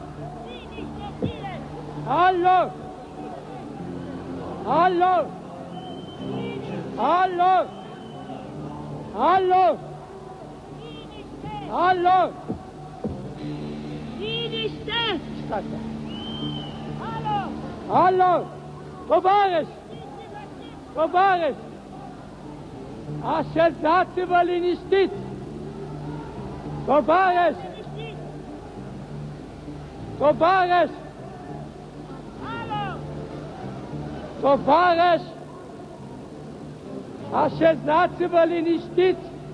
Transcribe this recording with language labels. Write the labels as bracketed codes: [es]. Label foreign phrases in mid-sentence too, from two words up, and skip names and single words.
[ro] Alo! Alo! Alo! Alo! Alo! Liniște! Alo! Alo! Tovarăș! Tovarăș! Așezați-vă liniștiți! Tovarăș! Tovarăș! Alo! Tovarăș! Așezați-vă liniștiți!